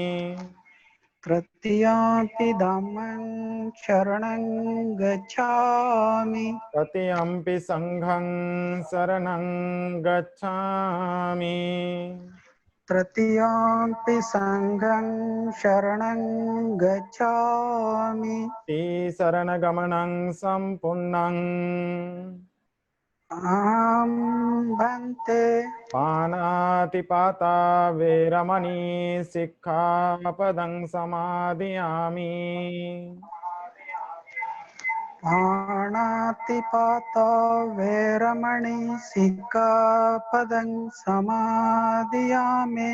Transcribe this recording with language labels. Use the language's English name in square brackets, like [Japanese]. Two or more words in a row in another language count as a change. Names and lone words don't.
[Pali] तृतीयंपि धम्मं शरणं गच्छामि। तृतीयंपि संघं शरणं गच्छामि। तृतीयम्पि संघं शरणं गच्छामि। शरणगमनं सम्पूर्णं अहं भन्ते पानातिपाता वेरमणि सिक्खापदं समादयामि। पाणातिपाता वेरमणि सिक्खापदं समादियामि।